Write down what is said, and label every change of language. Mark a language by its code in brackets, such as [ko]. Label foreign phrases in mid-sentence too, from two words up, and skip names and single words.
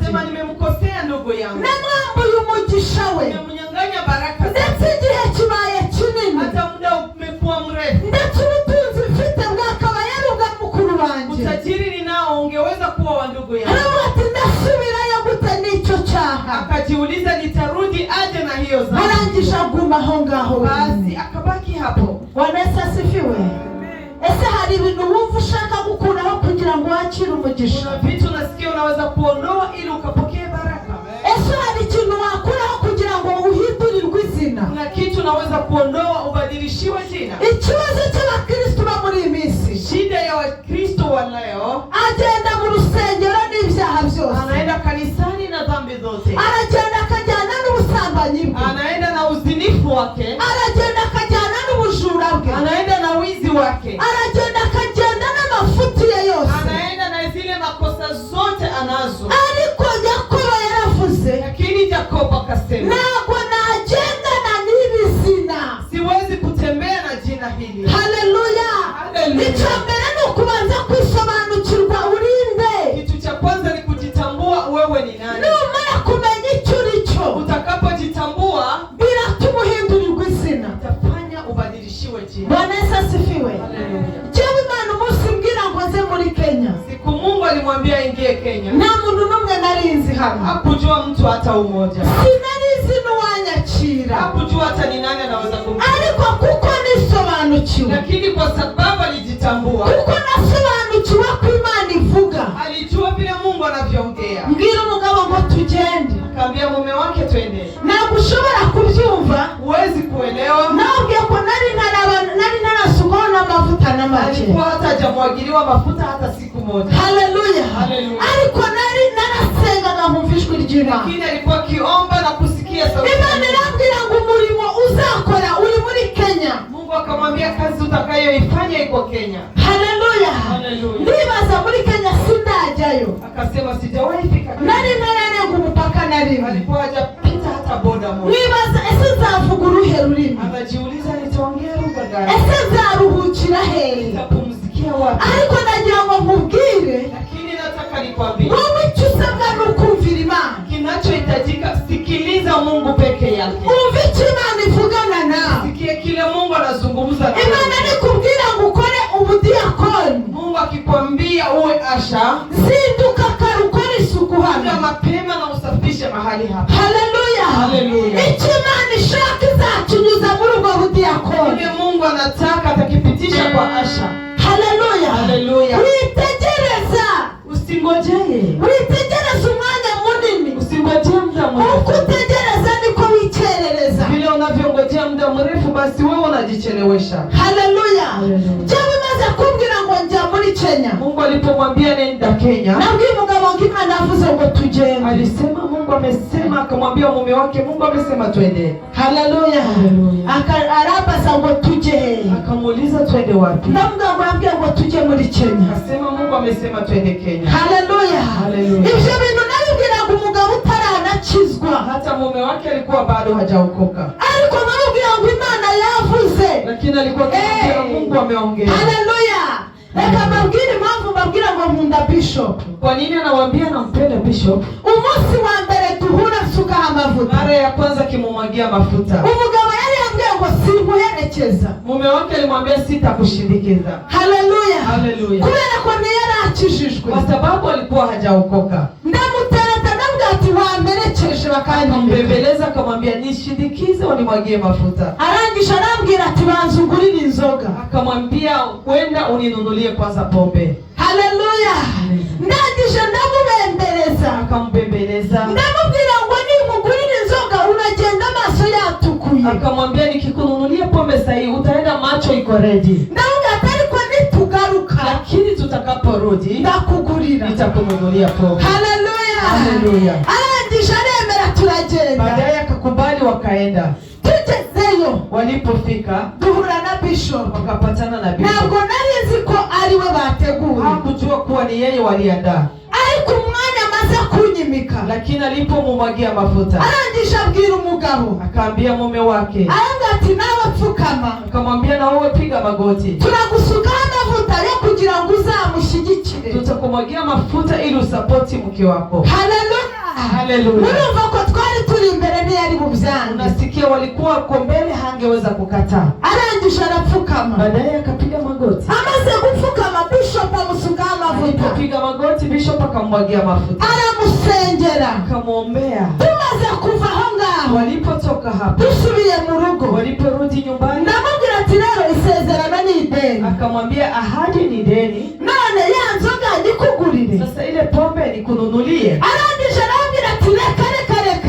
[sw] sema nimemkosea ndugu yangu, [rw] namwambuye umugisha we, [sw] nimemnyang'anya baraka [rw] ndetse igihe kibaye kinini, [sw] hata muda umekuwa mrefu, [rw] ndetse ubutunzi mfite bwakabaye ari ubwa mukuru wanjye, [sw] utajiri ninao ungeweza kuwa wa ndugu yangu. [rw] aravuga ati, ndasubirayo gute n'icyo cyaha? [sw] akajiuliza nitarudi aje na hiyo dhambi. [rw] Arangije aguma aho ngaho, [sw] basi akabaki hapo. Bwana Yesu asifiwe. [rw] Ese hari ibintu wumva ushaka gukuraho kugira ngo wakire umugisha? [sw] kuna vitu nasikia unaweza kuondoa ili ukapokee baraka. [rw] Ese hari ikintu wakuraho kugira ngo uhindurirwe izina? [sw] kuna kitu unaweza kuondoa ubadilishiwe jina. [rw] Ikibazo cy'abakristo ba muri iyi minsi, [sw] shida ya Wakristo wa leo, [rw] agenda mu rusengero n'ibyaha byose, [sw] anaenda kanisani na dhambi zote, [rw] aragenda akajyana n'ubusambanyi bwe, [sw] anaenda na uzinifu wake, [rw] aragenda akajyana n'ubujura bwe, [sw] anaenda na wizi wake, [rw] aragenda akagenda n'amafuti ye yose, [sw] anaenda na zile makosa zote wakasema, [rw] ntabwo nagendana n'ibizina. [sw] siwezi kutembea na jina hili. Haleluya. [rw] Icya mbere ni ukubanza kwisobanukirwa urinde. [sw] Kitu cha kwanza ni kujitambua wewe ni nani. [rw] Numara kumenya icyo uri cyo, [sw] utakapojitambua [rw] biratuma uhindurirwa izina, [sw] itafanya ubadilishiwe jina. Bwana Yesu asifiwe. Haleluya. [rw] Jewe Imana umunsi mbwira ngo nze muri Kenya, [sw] siku Mungu alimwambia ingie Kenya, [rw] nta muntu n'umwe narinzi hano. [sw] hakujua mtu hata umoja, [rw] sinarizi n'uwanyakira, [sw] hakujua hata ni nani anaweza kumjua. [rw] Ariko kuko nisobanukiwe, [sw] lakini kwa sababu alijitambua, [rw] kuko nasobanukiwe ko Imana ivuga, [sw] alijua vile Mungu anavyoongea. [rw] mbwira umugabo ngo tugende, [sw] akaambia mume wake twende. [rw] ntabwo ushobora kubyumva, [sw] huwezi kuelewa. [rw] nabwiye ko nari narasukwaho n'amavuta n'amazi, [sw] alikuwa hata hajamwagiliwa mafuta hata siku moja. Haleluya. Haleluya. [rw] Ariko nari narasengaga nkumva ijwi ry'Imana, [sw] lakini alikuwa akiomba na kusikia sauti. [rw] Imana irambwira ngo umurimo uzakora uri muri Kenya. [sw] Mungu akamwambia kazi utakayoifanya iko Kenya. Haleluya. Haleluya. [rw] Ndibaza muri Kenya sindajyayo, [sw] akasema sijawahi fika. [rw] nari nararenga umupaka nari, [sw] alikuwa hajapita hata boda moja. [rw] Nibaza ese nzavuga uruhe rurimi, [sw] anajiuliza nitaongea lugha gani, [rw] ese nzaruhukira hehe, [sw] nitapumzikia wapi. [rw] ariko nagira ngo nkubwire, [sw] lakini nataka nikwambie, [rw] wowe icyo usabwa ni ukumvira Imana. [sw] kinachohitajika sikiliza Mungu peke yake. [rw] Umva icyo Imana ivugana nawe, [sw] sikia kile Mungu anazungumza nawe. [rw] Imana nikubwira ngo ukore ubudiyakoni, [sw] Mungu akikwambia uwe asha, [rw] zinduka kare ukore isuku [sw] amka hano. mapema na usafishe mahali hapa. Haleluya. Haleluya. [rw] Icyo Imana ishaka izakinyuza muri ubwo budiyakoni, [sw] kile Mungu anataka atakipitisha kwa asha. Haleluya. Haleluya. [rw] Witegereza, [sw] usingojee, [rw] witegereza umwanya munini, [sw] usingojee muda uko mrefu. [rw] utegereza niko wikerereza. [sw] vile unavyongojea muda mrefu basi wewe unajichelewesha. Haleluya. Haleluya. [rw] Jewe maze kumbwira ngo njya muri Kenya, [sw] Mungu alipomwambia nenda Kenya, [rw] nabwiye umugabo ngo Imana avuze ngo tugende, [sw] alisema Mungu amesema, akamwambia mume wake Mungu amesema twende. [rw] Haleluya. Arabaza ngo tuje, [sw] akamuuliza twende wapi, [rw] ndamubwira ngo yambwiye ngo tujye muri Kenya. [sw] akasema Mungu amesema twende Kenya. Haleluya. Haleluya. [rw] Ibyo bintu nabibwiraga umugabo utaranakizwa, [sw] hata mume wake alikuwa bado hajaokoka, [rw] ariko namubwira ngo Imana yavuze, [sw] lakini alikuwa akimwambia Mungu ameongea. Haleluya. [rw] Reka mbabwire impamvu mbabwira ngo nkunda Bishop. [sw] Kwa nini anawaambia nampenda Bishop? [rw] Umunsi wa mbere duhura nsukaho amavuta, [sw] mara ya kwanza kimumwagia mafuta, [rw] umugabo yari yambwiye ngo simuherekeza, [sw] mume wake alimwambia sitakushindikiza. Haleluya. Haleluya. [rw] Kubera ko ntiyarakijijwe, [sw] kwa sababu alikuwa hajaokoka, [rw] ndamutereta ndabwira ati wamperekeje [sw] akambembeleza akamwambia nishindikize unimwagie mafuta. [rw] Arangije arambwira ati banza ungurire inzoga, [sw] akamwambia kwenda uninunulie kwanza pombe. Haleluya. [rw] Ndangije ndamubembeleza, [sw] akambembeleza, [rw] ndamubwira ngo nimugurire inzoga uragenda amaso yatukuye, [sw] akamwambia nikikununulia pombe sahi utaenda macho iko ready. [rw] ndamubwira ati ariko nitugaruka, [sw] lakini tutakaporudi [rw] ndakugurira, [sw] nitakununulia pombe. Haleluya. Haleluya. [rw] Arangije aremera turagenda, [sw] baadaye akakubali wakaenda. [rw] tugezeyo [sw] walipofika [rw] duhura na Bishop, [sw] wakapatana na Bishop. [rw] ntabwo narizi ko ariwe bateguye, [sw] hakujua kuwa ni yeye waliandaa, [rw] ariko umwanya amaze kunyimika, [sw] lakini alipomumwagia mafuta [rw] arangije abwira umugabo, [sw] akaambia mume wake, [rw] arambwira ati nawe pfukama, [sw] akamwambia na wewe piga magoti, [rw] turagusukaho amavuta yo kugira ngo uzamushyigikire, [sw] tutakumwagia mafuta ili usapoti mke wako. Haleluya. Haleluya. [rw] Urumva ko twari turi imbere ntiyari bubyange, [sw] unasikia walikuwa kwa mbele hangeweza kukataa. [rw] arangije arapfukama, [sw] baadaye akapiga magoti, [rw] amaze gupfukama Bishop amusukaho amavuta, [sw] akapiga magoti, Bishop akamwagia mafuta, [rw] aramusengera, [sw] akamwombea. [rw] tumaze kuva aho ngaho, [sw] walipotoka hapo [rw] dusubiye mu rugo, [sw] waliporudi nyumbani, [rw] ndamubwira ati rero isezerano ni ideni, [sw] akamwambia ahadi ni deni, [rw] none ya nzoga nikugurire, [sw] sasa ile pombe nikununulie. [rw] arangije arambwira ati reka,